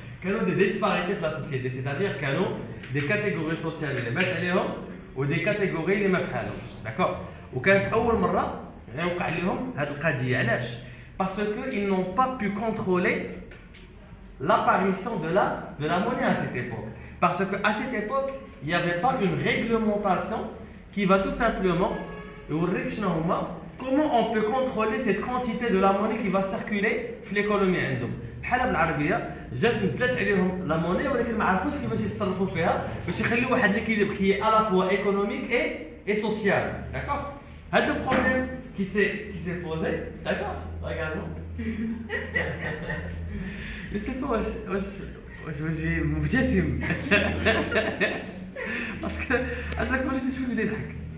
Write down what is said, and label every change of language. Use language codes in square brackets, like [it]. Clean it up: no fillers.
[ar] كانوا des disparités في la société, c'est-à-dire كانوا [fr] des catégories sociales [ar] اللي باس عليهم ودي كاتيجوري اللي ما فحالهمش داكور. وكانت اول مره غيوقع لهم هذه القضيه. علاش؟ باسكو [fr] ils n'ont pas pu contrôler l'apparition de la monnaie à cette époque. Parce qu'à cette époque il n'y avait pas une réglementation qui va tout simplement [ar] يوريك شنو هما [fr] comment on peut contrôler cette quantité de la monnaie qui va circuler في l'économie عندهم. [ar] بحال بالعربيه جات نزلت عليهم لا موني ولكن ما عرفوش كيفاش يتصرفوا فيها باش يخليو واحد ليكيليبر كي [fr] à la fois économique et social. D'accord? [ar] هذا [fr] le problème qui s'est posé. D'accord? Regarde-moi. Je sais pas [ar] واش مبتسم باسكو اشاك fois اللي تشوف لي يضحك.